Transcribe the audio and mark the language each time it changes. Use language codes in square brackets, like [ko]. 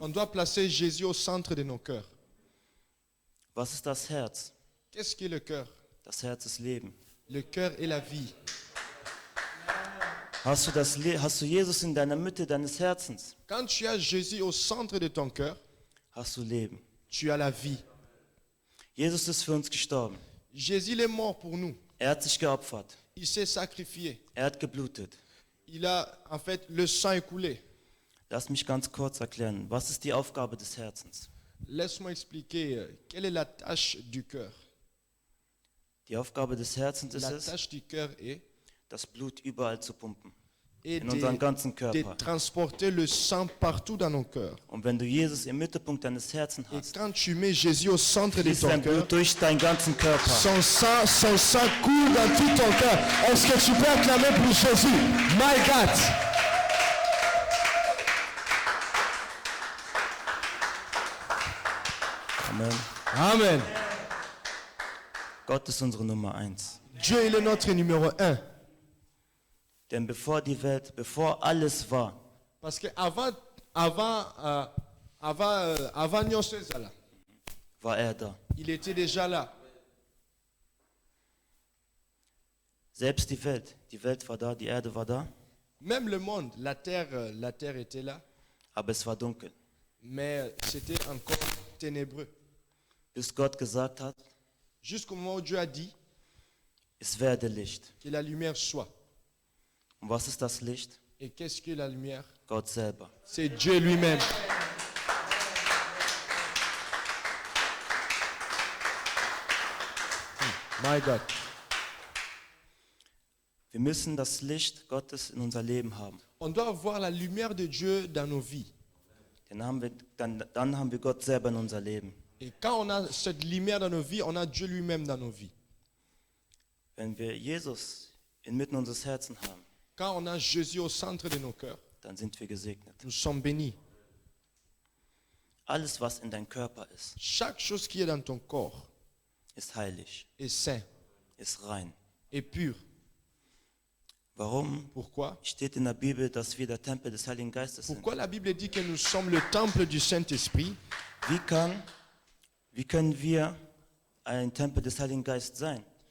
[fr] On doit placer Jésus au centre de nos cœurs. [de] Was ist das Herz? [fr] Qu'est-ce qui est le cœur? [de] Das Herz ist Leben. [fr] Le cœur est la vie. [de] Hast du Jesus in deiner Mitte deines Herzens? [fr] Quand tu as Jésus au centre de ton cœur, [de] Hast du Leben. [fr] tu as la vie. [de] Jesus ist für uns gestorben. [fr] Jésus il est mort pour nous. [de] Er hat sich geopfert. [fr] Il s'est sacrifié. [de] Er hat geblutet. [fr] Il a en fait le sang écoulé. [de] Lass mich ganz kurz erklären. Was ist die Aufgabe des Herzens? [fr] Laisse-moi expliquer quelle est la tâche du cœur. [de] Die Aufgabe des Herzens ist [fr] La [de] es, [fr] tâche du cœur est [de] das Blut überall zu pumpen. [fr] et [de] In unseren ganzen [fr] de [de] Körper. [fr] transporter le sang partout dans nos cœurs. [de] Und wenn du Jesus im Mittelpunkt deines Herzens [fr] Et [de] hast, [fr] quand tu mets Jésus au centre de [de] fließt [fr] ton [de] dein [fr] cœur, [de] Blut durch deinen ganzen Körper. [fr] son sang coule dans tout ton cœur. Est-ce que tu peux acclamer pour Jésus? [en] My God! Amen. Amen. [de] Gott ist unsere Nummer 1. [fr] Dieu il est notre numéro 1. [de] Denn bevor alles war, [fr] Parce que avant [ln] nyonso ezala, [de] war er da. [fr] il était déjà là. [de] Selbst die Welt war da, die Erde war da, [fr] Même le monde, la terre était là, [de] aber es war dunkel. [fr] mais c'était encore ténébreux. [de] Bis Gott gesagt hat, [fr] Jusqu'au moment où Dieu a dit [de] es werde Licht. [fr] que la lumière soit. [de] Und was ist das Licht? [fr] Et qu'est-ce que la lumière? [de] Gott selber. [fr] C'est Dieu lui-même. [en] My God. [de] Wir müssen das Licht Gottes in unser Leben haben. [fr] On doit avoir la lumière de Dieu dans nos vies. [de] Dann haben wir Gott selber in unser Leben. [fr] Et quand on a cette lumière dans nos vies, on a Dieu lui-même dans nos vies. [de] Wenn wir Jesus inmitten unseres Herzens haben, [fr] Quand on a Jésus au centre de nos cœurs, [de] dann sind wir gesegnet. [fr] nous sommes bénis. [de] Alles, was in deinem Körper ist, [fr] Chaque chose qui est dans ton corps [de] ist heilig, [fr] est saint, [de] ist rein. [fr] est pur. [de] Warum? [fr] Pourquoi? [de] Steht in der Bibel, dass wir der Tempel des Heiligen Geistes sind. [fr] Pourquoi la Bible dit que nous sommes le temple du Saint-Esprit? [de] Wie können wir ein Tempel des Heiligen Geistes sein?